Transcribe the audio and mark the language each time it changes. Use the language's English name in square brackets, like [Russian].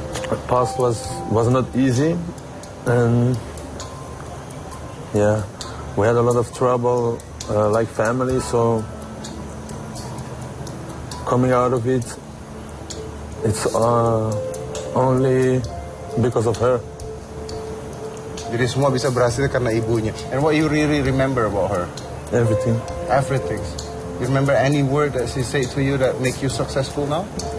[English] The past was not easy, and yeah, we had a lot of trouble, like family. So coming out of it, it's only because of her. [Indonesian] Jadi semua bisa berhasil karena ibunya. [English] And what you really remember about her? Everything. Everything. You remember any word that she said to you that make you successful now?